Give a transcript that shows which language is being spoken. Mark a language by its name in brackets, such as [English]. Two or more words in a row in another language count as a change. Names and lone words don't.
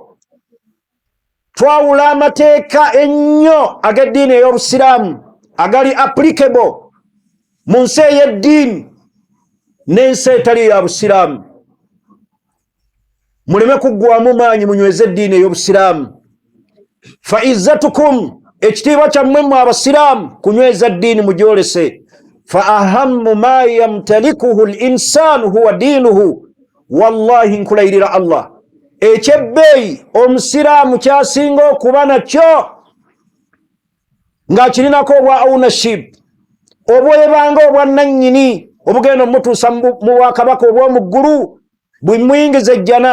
[Ganda] Twawula amateeka ennyo ag'eddiini ey'obusiraamu agali applicable mu nsi ey'eddiini n'ensi etali ya busiraamu. Muleme kuggwamu maanyi munyweze eddiini ey'obusiraamu. [Arabic] فعزتكم, [Ganda] ekitiibwa kyammwe mmwe abasiraamu, kunyweza ddiini mugyolese. [Arabic] فأهم ما يمتلكه الإنسان هو دينه, [Ganda] wallahi nkulayirira Allah, ekyebbeeyi omusiraamu kyasinga okuba nakyo ng'akirinako obwa ownership, obwebanga obwannannyini obugenda omutuusa mu bwakabaka obw'omu ggulu, bwimuyingiza ejjana.